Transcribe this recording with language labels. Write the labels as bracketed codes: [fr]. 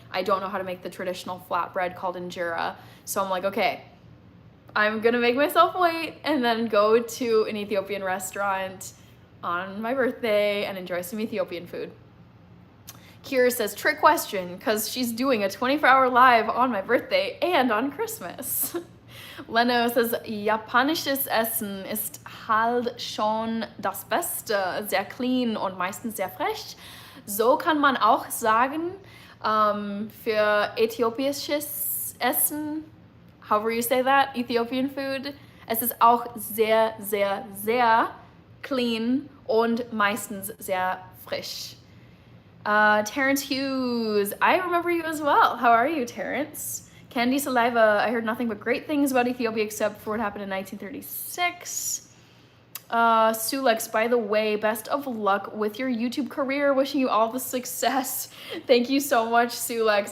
[en] I don't know how to make the traditional flatbread called injera. So I'm like, okay, I'm gonna make myself wait and then go to an Ethiopian restaurant on my birthday and enjoy some Ethiopian food. Kira says, trick question, because she's doing a 24-hour live on my birthday and on Christmas. [de] Leno says, japanisches Essen ist halt schon das Beste, sehr clean und meistens sehr fresh. So kann man auch sagen, für äthiopisches Essen, [en] however you say that, Ethiopian food, [de] es ist auch sehr, sehr, sehr clean und meistens sehr frisch. [en] Terrence Hughes, I remember you as well. How are you, Terrence? Candy Saliva, I heard nothing but great things about Ethiopia except for what happened in 1936. Sulex, by the way, best of luck with your YouTube career. Wishing you all the success. Thank you so much, Sulex.